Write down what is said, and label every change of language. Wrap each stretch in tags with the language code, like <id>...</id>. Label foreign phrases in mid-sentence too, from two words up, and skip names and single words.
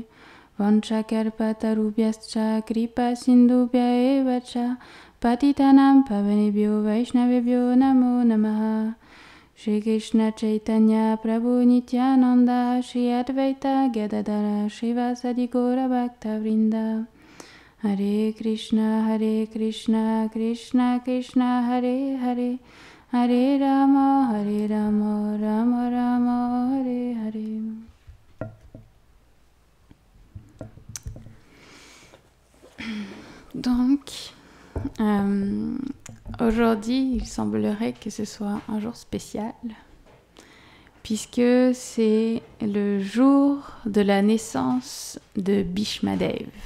<sa>वाञ्छाकर्पतरुभ्यश्च कृपा सिन्धुभ्य एवच पतितानां पावनेभ्यो वैष्णवेभ्यो नमो नमः श्री कृष्ण चैतन्य प्रभु नित्यानन्द श्री अद्वैत गदाधर श्रीवासादि गौर भक्त वृन्द हरे कृष्ण कृष्ण कृष्ण हरे हरे हरे राम, राम राम, हरे हरे.</sa> <fr>Donc, aujourd'hui, il semblerait que ce soit un jour spécial, puisque c'est le jour de la naissance de Bhishmadev.</fr>